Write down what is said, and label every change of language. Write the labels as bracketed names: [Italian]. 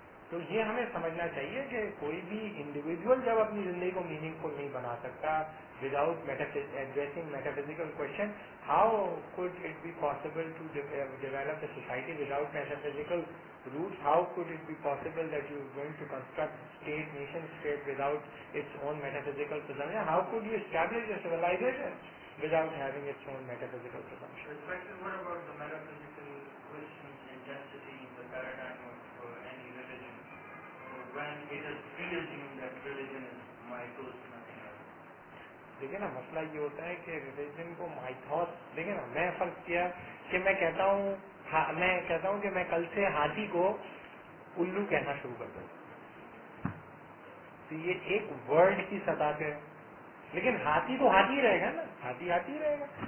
[Hindi] तो ये हमें समझना चाहिए कि कोई भी इंडिविजुअल जब अपनी जिंदगी को मीनिंगफुल नहीं बना सकता [English] Without addressing metaphysical question, how could it be possible to develop a society without metaphysical roots? How could it be possible that you are going to construct state, nation state without its own metaphysical presumption? How could you establish a civilization without having its own metaphysical presumption? What about the metaphysical questions intensity in the paradigm of any religion? When it is pre-assumed that religion is mythos, nothing else. [Hindi] देखिए ना, मसला ये होता है कि religion को Mythos, देखिए ना, मैं फर्ज किया कि मैं कहता हूँ कि मैं कल से हाथी को उल्लू कहना शुरू कर दूँ, तो ये एक वर्ड की सतह पे है, लेकिन हाथी तो हाथी रहेगा ना, हाथी हाथी रहेगा।